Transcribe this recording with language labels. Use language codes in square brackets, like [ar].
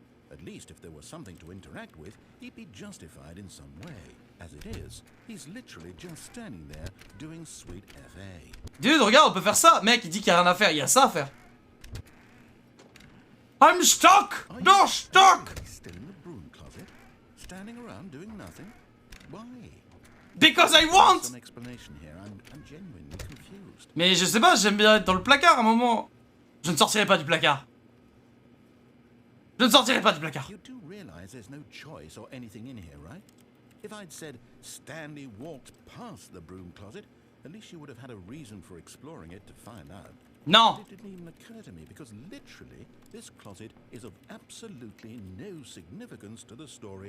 [en] At least if there was something to interact with, he'd be justified in some way. As it is, he's literally just standing there doing sweet FA. [fr] Dude, regarde, on peut faire ça. Mec, il dit qu'il y a rien à faire. Il y a ça à faire. [en] I'm stuck! No, stuck! Still in the broom closet, standing around doing nothing. Why? Because I want! Some explanation here. I'm genuinely confused. [fr] Mais je sais pas, j'aime bien être dans le placard à un moment. Je ne sortirai pas du placard. Je ne sortirai pas du placard. [en] You do realize there's no choice or anything in here, right? If I'd said Stanley walked past the broom closet, at least you would have had a reason for exploring it to find out. [fr] Non. [en] It didn't even occur to me because literally this closet is of absolutely no significance to the story.